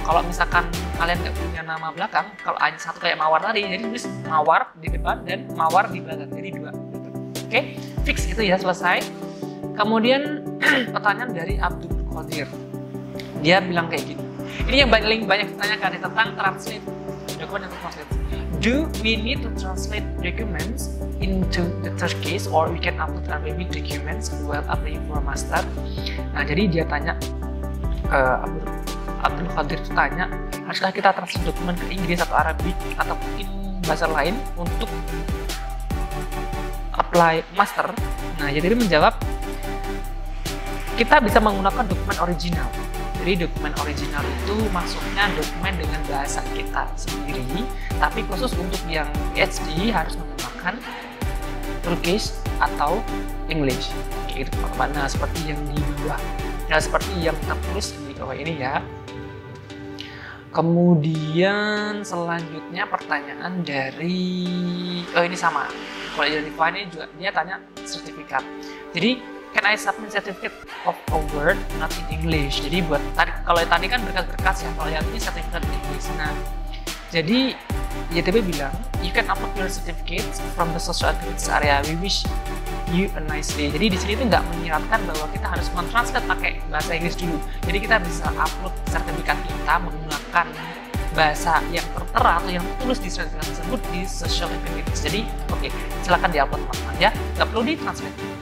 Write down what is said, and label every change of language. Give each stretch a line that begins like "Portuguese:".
Indonesian: Kalau misalkan kalian nggak punya nama belakang, kalau hanya satu kayak Mawar tadi, jadi tulis Mawar di depan dan Mawar di belakang, jadi 2. Oke, fix itu ya, selesai. Kemudian pertanyaan dari Abdul Qadir, dia bilang kayak gini. Ini yang paling banyak ditanyakan tentang translate dokumen atau translate.
English: Do we need to translate documents into the Turkish, or we can upload Arabic documents while applying for master?
Indonesian: Nah, jadi dia tanya, Abdul Qadir itu tanya, haruskah kita translate dokumen ke Inggris atau Arabic atau mungkin bahasa lain untuk apply master? Nah, jadi dia menjawab, kita bisa menggunakan dokumen original. Jadi dokumen original itu maksudnya dokumen dengan bahasa kita sendiri, tapi khusus untuk yang PhD harus menggunakan Turkish atau English. Gitu, nah, seperti yang di bawah, nah seperti yang tertulis di bawah ini ya. Kemudian selanjutnya pertanyaan dari, ini sama. Kalau identify ini juga dia tanya sertifikat.
English: Jadi can I submit certificate of a word not in English?
Indonesian: Jadi buat kalau tadi kan berkas-berkas ya, kalau yang ini sertifikat English. Nah, jadi YTB bilang
English: you can upload your certificates from the social activities area. We wish you a nice day.
Indonesian: Jadi di sini itu nggak menyiratkan bahwa kita harus mentranslate pakai bahasa Inggris dulu. Jadi kita bisa upload sertifikat kita menggunakan bahasa yang tertera atau yang tertulis di sertifikat tersebut di social activities. Jadi oke, silakan diupload teman-teman ya, nggak perlu ditranslate.